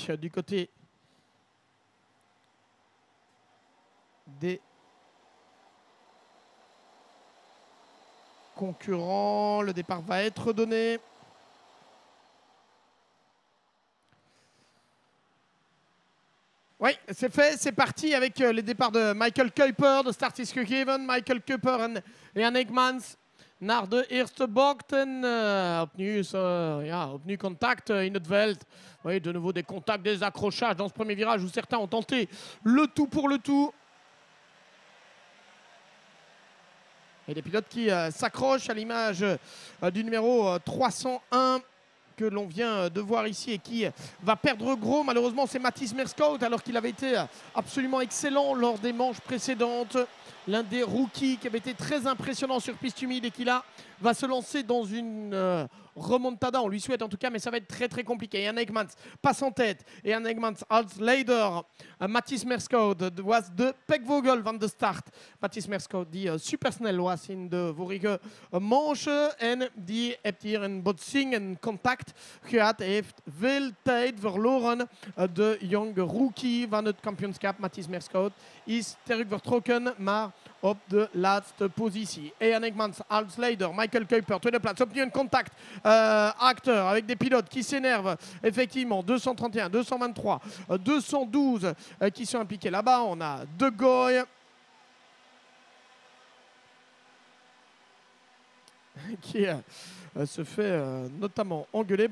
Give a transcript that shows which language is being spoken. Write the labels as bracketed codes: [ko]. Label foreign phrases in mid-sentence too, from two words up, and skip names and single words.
[fr] Du côté des concurrents, le départ va être donné. Oui, c'est fait, c'est parti avec les départs de Michael Kuiper. [nl] De start is gegeven. Michael Kuiper en Jan Eijkmans naar de eerste bocht. En opnieuw contact in het veld. [fr] Oui, de nouveau des contacts, des accrochages dans ce premier virage où certains ont tenté le tout pour le tout. Et des pilotes qui s'accrochent à l'image du numéro 301 que l'on vient de voir ici et qui va perdre gros. Malheureusement, c'est Mathies Meerskout alors qu'il avait été absolument excellent lors des manches précédentes. L'un des rookies qui avait été très impressionnant sur piste humide et qui là va se lancer dans une remontada. On lui souhaite en tout cas, mais ça va être très très compliqué. Jan Eijkmans passe en tête. [nl] Et Jan Eijkmans als leider. Mathies Meerskout was de Pekvogel van de start. Mathies Meerskout die supersnel was in de vorige manche. En die heeft hier een botsing, een contact gehad. Hij heeft veel tijd verloren. De jonge rookie van het kampioenschap, Mathies Meerskout, is terug vertrokken, maar op de laatste positie. Et Jan Eijkmans als leider. Michael Kuiper, tweede plaats. Opnieuw een contact [fr] acteur avec des pilotes qui s'énervent. Effectivement, 231, 223, 212 qui sont impliqués là-bas. On a De Goy qui se fait notamment engueuler.